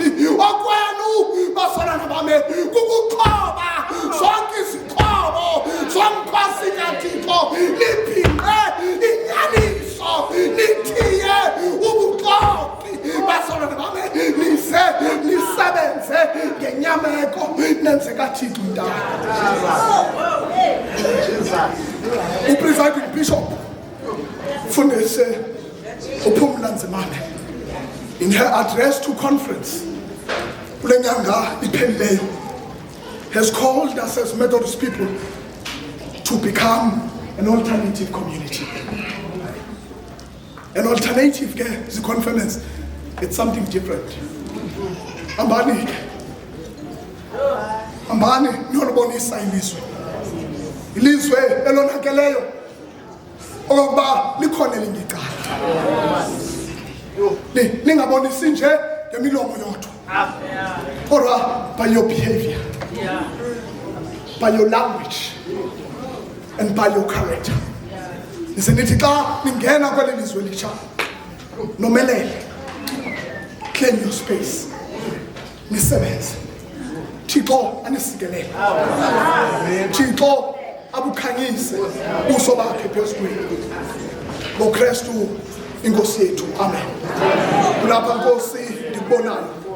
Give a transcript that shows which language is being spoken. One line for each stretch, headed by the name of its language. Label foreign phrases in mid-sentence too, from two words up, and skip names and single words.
Xhosa: Okwenu basana bame kukuqhoba zonke izixhobo zomphasi kaThixo niphinqe inyaniso nithiye ubuxoki basana bame nise nisebenze ngenyameko nenze kaThixo intando.
English: Presiding Bishop Fundese Uphumla Nzimane in her address to conference
Xhosa: Ulenyanga iphelileyo
English: has called us as Methodist people to become an alternative community. An alternative the conference, it's something different.
Xhosa: Ambani nolubonisa ilizwe elonakeleyo okokuba likhona elinye icala. Ningabonisi nje ngemilomo yodwa kodwa
English: by your behavior, by your language and by your character.
Xhosa: Nisenithi xa ningena kweli lizwe litsha nomelele,
English: claim your space,
Xhosa: nisebenze. Thixo anisikelele. Thixo abukhanyise uso bakhe phezu kwethu ngoKristu inkosi yethu. Amen. Kulapha Nkosi ndikubonayo